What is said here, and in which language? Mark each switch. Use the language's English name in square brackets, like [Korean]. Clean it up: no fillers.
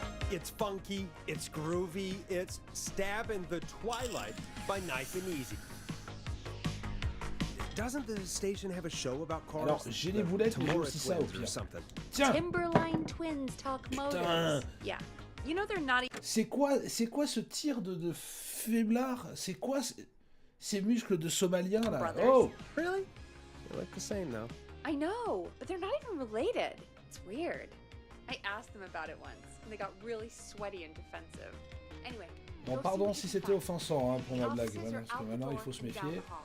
[English] It's funky, it's groovy, it's stabbing the twilight by Knife and Easy. Doesn't the station have a show about cars? [French] Alors, j'ai les boulettes, mais j'ai aussi ça au pire. Tiens! [English] Timberline Twins Talk Motors. Yeah. You know they're not even... [French] C'est quoi ce tir de faiblard? C'est quoi ces muscles de Somalien là? [English] Brothers. Oh! Really? They look the same though. I know, but they're not even related. It's weird. I asked them about it once, and they got really sweaty and defensive. Anyway. [French] Bon, pardon si c'était offensant hein, pour ma blague, voilà, parce que maintenant il faut se méfier.